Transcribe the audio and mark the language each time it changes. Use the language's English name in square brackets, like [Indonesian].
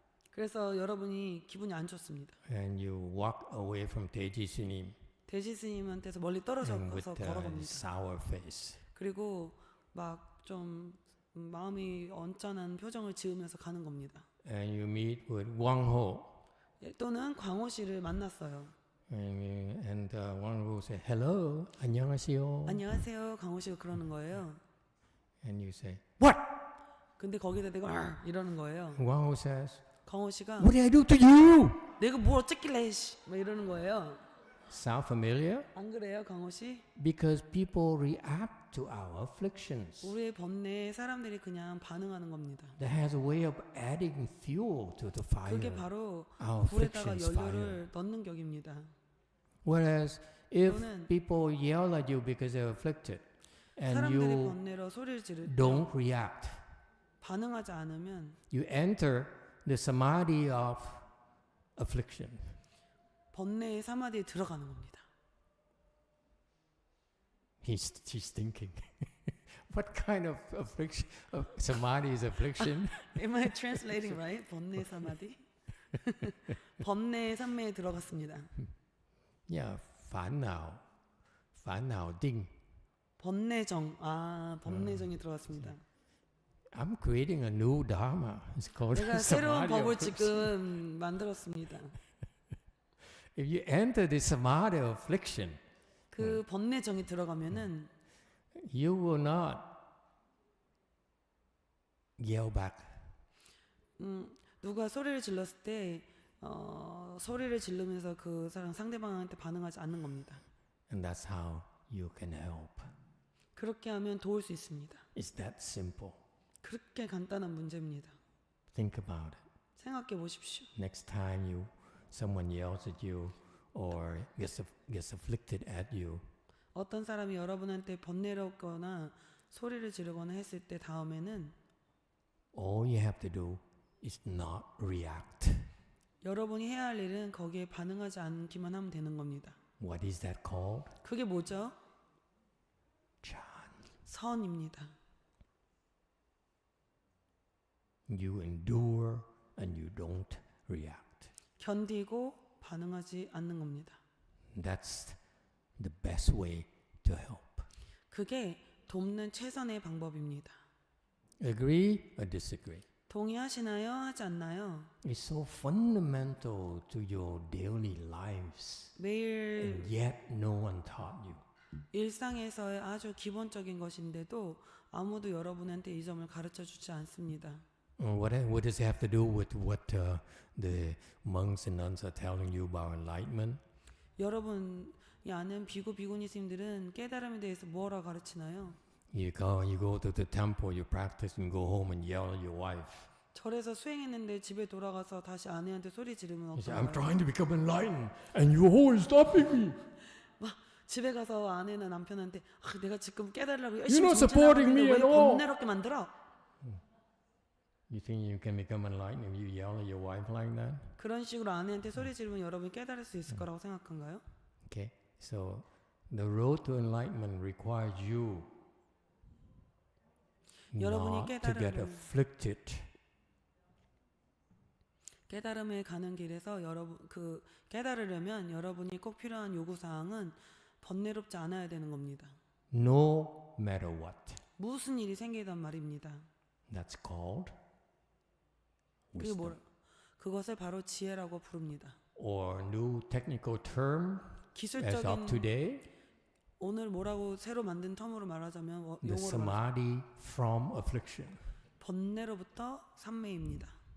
[Korean] 그래서 여러분이 기분이 안 좋습니다. [English] and you walk away from Daisy 스님 [Korean] 대지 스님한테서 멀리 [English] and [Korean] 떨어져서 [English] with a [Korean] 걸어갑니다. [English] sour face. [Korean] 그리고 막 좀 마음이 언짢은 표정을 지으면서 가는 겁니다. [English] And you meet with Wang Ho, [Korean] 또는 광호 씨를 만났어요. [English] and Wang Ho say, "Hello, [Korean] 안녕하세요." 안녕하세요, 광호 씨가 그러는 거예요. [English] And you say, "What?" [Korean] 근데 거기다 내가 이러는 거예요. [English] Wang Ho says, [Korean] 광호 씨가 [English] "What did I do to you?" [Korean] 내가 뭘 어쨌길래 막 이러는 거예요. [English] Sound familiar? [Korean] 안 그래요, 광호 씨? [English] Because people react to our afflictions. [Korean] 우리의 번뇌에 사람들이 그냥 반응하는 겁니다. [English] That has a way of adding fuel to the fire. [Korean] 그게 바로 [English] Our [Korean] 불에다가 [English] afflictions fire. [Korean] 연료를 넣는 격입니다. [English] Whereas if [Korean] 또는 [English] people yell at you because they're afflicted, and [Korean] 사람들이 [English] you [Korean] 번뇌로 소리를 지를 때 [English] don't react, [Korean] 반응하지 않으면 [English] you enter the samadhi of affliction. 번뇌의 사마디에 들어가는 겁니다. She's thinking, what kind of affliction? Samadhi is affliction. Am I translating right? [Korean] 번뇌 사마디? 번뇌 삼매에 들어갔습니다. [Chinese] Yeah, 烦恼定. [Korean] 번뇌정. 번뇌정이 들어갔습니다. [English] I'm creating a new dharma. It's called [Korean] 내가 새로운 [English] samadhi [Korean] 법을 [English] affliction. [Korean] 지금 만들었습니다. [English] If you enter the samadhi affliction, [Korean] 그 번뇌정이 들어가면은 [English] you will not yell back. [Korean] 누가 소리를 질렀을 때 소리를 지르면서 그 사람 상대방한테 반응하지 않는 겁니다. [English] And that's how you can help. [Korean] 그렇게 하면 도울 수 있습니다. [English] It's that simple. [Korean] 그렇게 간단한 문제입니다. [English] Think about it. [Korean] 생각해 보십시오. [English] Next time someone yells at you or gets afflicted at you, [Korean] 어떤 사람이 여러분한테 번뇌롭거나 소리를 지르거나 했을 때 다음에는 [English] all you have to do is not react. [Korean] 여러분이 해야 할 일은 거기에 반응하지 않기만 하면 되는 겁니다. [English] What is that called? [Korean] 그게 뭐죠? [English] Chan. [Korean] 선입니다. [English] You endure and you don't react. [Korean] 견디고 반응하지 않는 겁니다. [English] That's the best way to help. [Korean] 그게 돕는 최선의 방법입니다. [English] Agree or disagree? [Korean] 동의하시나요? 하지 않나요? [English] It's so fundamental to your daily lives. [Korean] 매일 [English] And yet no one taught you. [Korean] 일상에서의 아주 기본적인 것인데도 아무도 여러분한테 이 점을 가르쳐 주지 않습니다. [English] What does it have to do with what the monks and nuns are telling you about enlightenment? [Korean] 여러분이 아는 비구니 스님들은 깨달음에 대해서 뭐라 가르치나요? [English] You go to the temple, you practice, and go home and yell at your wife. [Korean] 절에서 수행했는데 집에 돌아가서 다시 아내한테 소리 지르면 [English] You say, I'm [Korean] 어떨까요? [English] trying to become enlightened, and you're always stopping me. [Korean] 집에 가서 아내는 남편한테 내가 지금 깨달으려고 [English] You're [Korean] 열심히 [English] not supporting me [Korean] 정진하고 있는데 왜 [English] at all. [Korean] 번뇌롭게 만들어? [English] You think you can become enlightened if you yell at your wife like that? [Korean] 그런 식으로 아내한테 소리 지르면 여러분이 깨달을 수 있을 거라고 생각한가요? [English] Okay, so the road to enlightenment requires you [Korean] 여러분이 [English] not to get [Korean] 깨달음을- [English] afflicted. [Korean] 깨달음에 가는 길에서 그 깨달으려면 여러분이 꼭 필요한 요구 사항은 번뇌롭지 않아야 되는 겁니다. [English] No matter what. [Korean] 무슨 일이 생기단 말입니다. [English] That's called [Korean] 그게 [English] wisdom. [Korean] 그것을 바로 지혜라고 부릅니다. [English] Or new technical term as of [Korean] 기술적인 [English] today, [Korean] 오늘 뭐라고 새로 만든 텀으로 말하자면 [English] the [Korean] 용어로 [English] samadhi from affliction. [Korean] 번뇌로부터 삼매입니다.